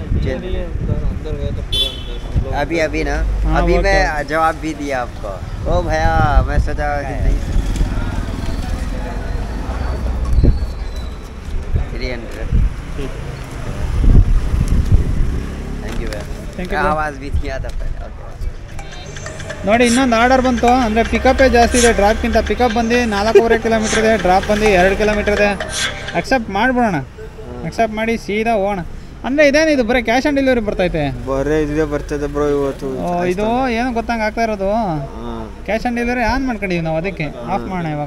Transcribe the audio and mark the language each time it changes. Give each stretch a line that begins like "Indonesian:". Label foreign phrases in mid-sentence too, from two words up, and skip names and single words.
Hindi: अभी अभी ना हाँ, अभी वो मैं तो- जवाब भी दिया आपको। ओ भैया मैं सोचा कि नहीं 300।
English: thank you
Hindi: भैया।
English: Thank you, bro.
Hindi: आवाज़ भी किया था पहले। ओके
Kannada: ನೋಡಿ ಇನ್ನೊಂದು ಆರ್ಡರ್ ಬಂತು. ಅಂದರೆ ಪಿಕಪ್ಪೇ ಜಾಸ್ತಿ ಇದೆ ಡ್ರಾಪ್ಗಿಂತ. ಪಿಕಪ್ ಬಂದು 4.5 ಕಿಲೋಮೀಟ್ರ್ ಇದೆ, ಡ್ರಾಪ್ ಬಂದು 2 ಕಿಲೋಮೀಟ್ರ್ ಇದೆ. ಅಕ್ಸೆಪ್ಟ್ ಮಾಡಿಬಿಡೋಣ, ಅಕ್ಸೆಪ್ಟ್ ಮಾಡಿ ಸೀದಾ ಹೋಗೋಣ. ಅಂದರೆ ಇದೇನಿದು ಬರೀ
English: cash on delivery
Kannada: ಬರ್ತೈತೆ? ಬರೇ ಇದೇ ಬರ್ತದೆ ಬ್ರೋ ಇವತ್ತು. ಇದು ಏನು ಗೊತ್ತಂಗೆ ಆಗ್ತಾ ಇರೋದು,
English: cash on delivery
Kannada: ಆನ್ ಮಾಡ್ಕೊಂಡಿದ್ದೀವಿ ನಾವು, ಅದಕ್ಕೆ ಆಫ್ ಮಾಡೋಣ ಇವಾಗ.